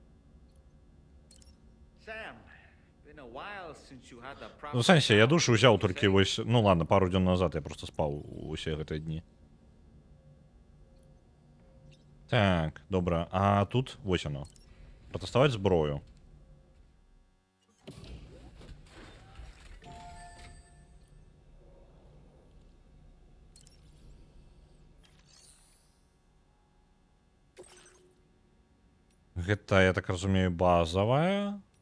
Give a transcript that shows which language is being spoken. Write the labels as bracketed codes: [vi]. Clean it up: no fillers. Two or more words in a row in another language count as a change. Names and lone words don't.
[en] Sam, been a while since you had a proper... [be] Ну, в сэнсе, я душу ўзяў толькі вось... Ну, ладно, пару дзён назад я просто спаў усе гэтыя дні. Так, добра. А тут, вось оно. Пратэставаць зброю. Гэта, я так разумею, базовая.